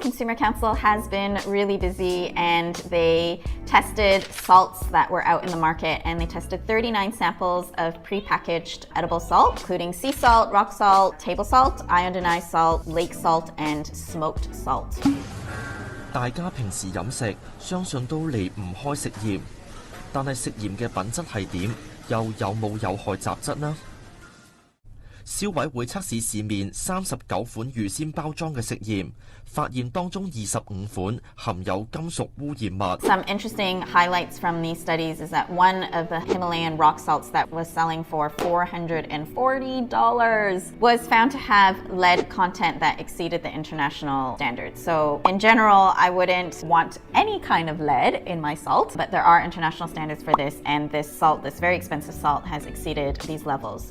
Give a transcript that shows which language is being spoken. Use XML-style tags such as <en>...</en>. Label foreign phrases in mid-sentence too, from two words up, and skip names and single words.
<en>Consumer Council has been really busy, and they tested salts that were out in the market, and they tested 39 samples of pre-packaged edible salt, including sea salt, rock salt, table salt, iodinized salt, lake salt, and smoked salt.</en> <yue>大家平時飲食相信都離唔開食鹽，但係食鹽嘅品質係點？又有冇有害雜質呢？消委會測試市面39款預先包裝嘅食鹽，發現當中25款含有金屬污染物。</yue> <en>Some interesting highlights from these studies is that one of the Himalayan rock salts that was selling for $440 was found to have lead content that exceeded the international standards. So in general, I wouldn't want any kind of lead in my salt, but there are international standards for this, and this salt, this very expensive salt, has exceeded these levels.</en>